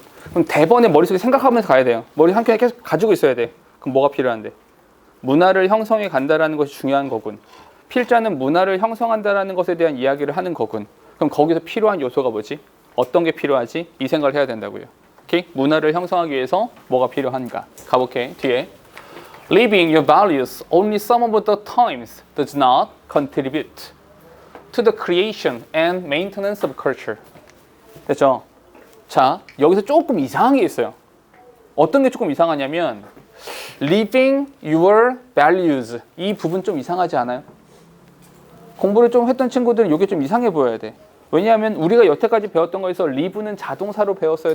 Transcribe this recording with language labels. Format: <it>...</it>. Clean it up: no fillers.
<ko>그럼 대번에 머릿속에 생각하면서 가야 돼요. 머리 한켠에 계속 가지고 있어야 돼. 그럼 뭐가 필요한데? 문화를 형성해 간다라는 것이 중요한 거군. 필자는 문화를 형성한다라는 것에 대한 이야기를 하는 거군. 그럼 거기서 필요한 요소가 뭐지? 어떤 게 필요하지? 이 생각을 해야 된다고요. 오케이? 문화를 형성하기 위해서 뭐가 필요한가? 가볼게. 뒤에.</ko> <en>Living your values only some of the times does not contribute to the creation and maintenance of culture.</en> <ko>됐죠? 자, 여기서 조금 이상한 게 있어요. 어떤 게 조금 이상하냐면</ko> <en>Living your values</en> <ko>이 부분 좀 이상하지 않아요? 공부를 좀 했던 친구들은 이게 좀 이상해 보여야 돼. 왜냐하면 우리가 여태까지 배웠던 거에서 live는 자동사로 배웠어요?</ko>